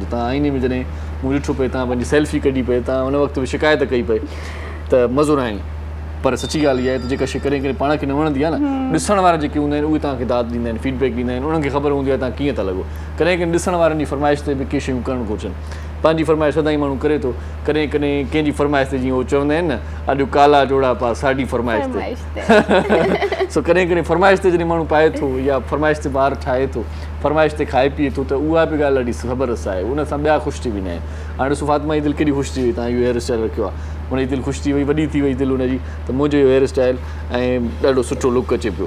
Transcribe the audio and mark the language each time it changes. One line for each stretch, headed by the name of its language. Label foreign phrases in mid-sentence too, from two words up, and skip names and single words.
Sindhi: तव्हां आईने में जॾहिं मूं ॾिठो पिए, तव्हां पंहिंजी सेल्फी कढी पिए, तव्हां हुन वक़्तु बि शिकायत कई पई त मज़ो न आहे, पर सची ॻाल्हि इहा आहे त जेका शइ करे करे पाण खे न वणंदी आहे न, ॾिसण वारा जेके हूंदा आहिनि उहे तव्हांखे दाद ॾींदा आहिनि, फीडबैक ॾींदा आहिनि, उन्हनि खे ख़बर हूंदी आहे तव्हां कीअं था लॻो। कॾहिं कॾहिं ॾिसण वारनि जी फरमाइश ते बि के शयूं करणु घुरिजनि। पंहिंजी फरमाइश सदाईं माण्हू करे थो, कॾहिं कॾहिं कंहिंजी फरमाइश ते जीअं उहो चवंदा आहिनि न, अॼु
Punjabi: ਕਾਲਾ ਜੋੜਾ ਪਾ ਸਾਡੀ ਫ਼ਰਮਾਇਸ਼ ਤੇ।
Sindhi: सो कॾहिं कॾहिं फरमाइश ते जॾहिं माण्हू पाए थो या फरमाइश ते ॿार ठाहे थो, फरमाइश ते खाए पीए थो, त उहा बि ॻाल्हि ॾाढी ज़बरदस्त आहे, उन सां ॿिया ख़ुशि थी वेंदा आहिनि। हाणे ॾिसो फातिमा जी दिलि केॾी ख़ुशि थी वई, तव्हां इहो
English: hair style
Sindhi: रखियो आहे, हुनजी दिलि ख़ुशि थी वई, वॾी थी वई दिलि हुनजी, त मुंहिंजो इहो
English: hair style
Sindhi: ऐं ॾाढो सुठो लुक अचे पियो।